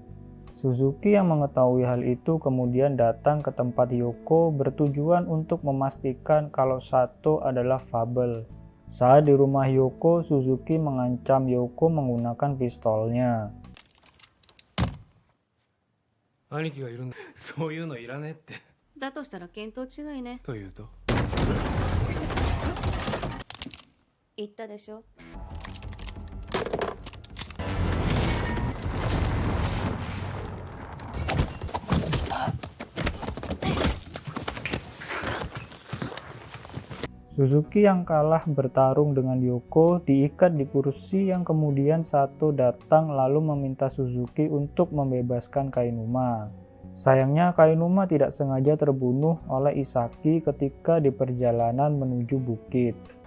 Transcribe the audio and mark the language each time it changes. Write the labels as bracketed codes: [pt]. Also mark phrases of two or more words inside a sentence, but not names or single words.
[id] Suzuki yang mengetahui hal itu kemudian datang ke tempat Yoko bertujuan untuk memastikan kalau Sato adalah Fable. Saat di rumah Yoko, Suzuki mengancam Yoko menggunakan pistolnya. [ja] 兄貴がいるんだ。そういうのいらねえって。だとしたら見当違いね。というと、言ったでしょ。 [id] Suzuki yang kalah bertarung dengan Yoko diikat di kursi yang kemudian Sato datang lalu meminta Suzuki untuk membebaskan Kainuma. Sayangnya Kainuma tidak sengaja terbunuh oleh Isaki ketika di perjalanan menuju bukit.